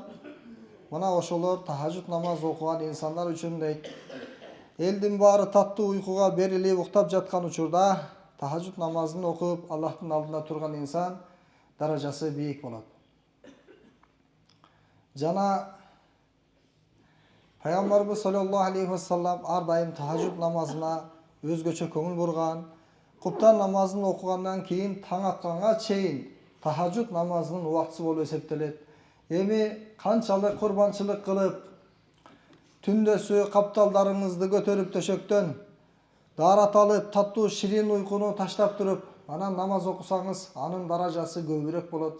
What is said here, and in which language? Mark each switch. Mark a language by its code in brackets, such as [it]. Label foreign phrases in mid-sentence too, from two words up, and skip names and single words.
[ky] Мына ошолор тахажжуд намаз окуган инсандар үчүн дейт. Элдин баары таттуу уйкуга берилип уктап жаткан учурда тахажжуд намазын окуп Аллахтын алдында турган инсан даражасы бийик болот. Жана Пайгамбарыбыз [ar] صلى الله عليه وسلم [ky] ар дайым тахажжуд намазына өзгөчө көңүл бурган. Куптан намазын окугандан кийин таң атканга чейин тахажжуд намазынын убактысы болуп эсептелет. Эми канчалык курбанчылык кылып, түндөсү капталдарыңызды көтөрүп төшөктөн даарат алып, таттуу ширин уйкуну таштап туруп, анан намаз окусаңыз, анын даражасы көбүрөөк болот.